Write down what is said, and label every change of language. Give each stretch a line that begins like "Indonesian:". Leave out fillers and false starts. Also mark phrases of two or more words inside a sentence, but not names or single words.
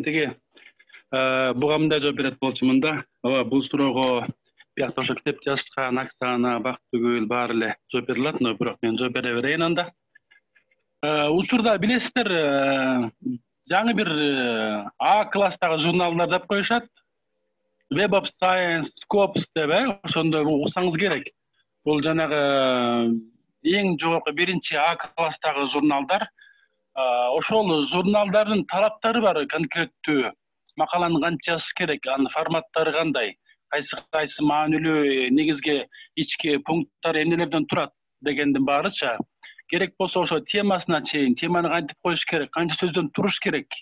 Kyrgyz: Тиги буга мындай жооп берет болчумун да. Ооба, бул суроого биякта ошо китеп жазышкан Оксана, Бактыгүл баары эле жооп бере алат, бирок мен жооп бере берейин анда. Учурда билесиздер, жаңы бир А класстагы журналдар деп коюшат. Web of Science, Scopus деп, ошондой уксаңыз керек. Бул жанагы эң жогорку биринчи А класстагы журналдар. Ошол журналдардын талаптары бар, конкреттүү. Макаланы канча жазыш керек, анын форматтары кандай, кайсы маанилүү негизги ички пункттар эмнелерден турат дегендин баарыча керек болсо ошо темасына чейин, теманы кантип коюш керек, канча сөздөн туруш керек.